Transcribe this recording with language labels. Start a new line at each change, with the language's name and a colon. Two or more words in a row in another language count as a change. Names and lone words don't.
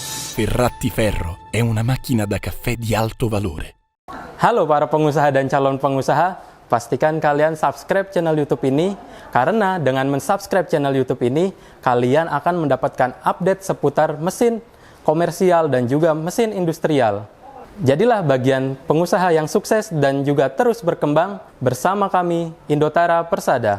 Italian: Ferratti Ferro è una macchina da caffè di alto valore.
Indonesian: Halo para pengusaha dan calon pengusaha, pastikan kalian
English: subscribe channel
Indonesian: YouTube ini, karena dengan mensubscribe channel YouTube ini, kalian akan mendapatkan update seputar mesin komersial dan juga mesin industrial. Jadilah bagian pengusaha yang sukses dan juga terus berkembang bersama kami, Indotara Persada.